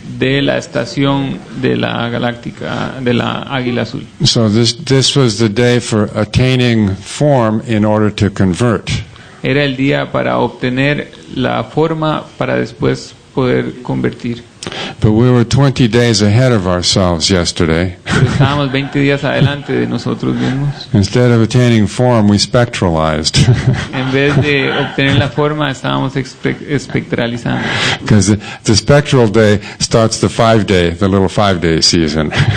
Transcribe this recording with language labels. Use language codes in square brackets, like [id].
[es] de la estación de la galáctica, de la águila azul. [en] So this was the day for attaining form in order to convert. [es] Era el día para obtener la forma para después poder convertir. [en] But we were 20 days ahead of ourselves yesterday. [es] Pero estábamos 20 días adelante de nosotros mismos. [en] Instead of attaining form, we spectralized. [es] En vez de obtener la forma, estábamos espectralizando. [en] Because the spectral day starts the little 5-day season.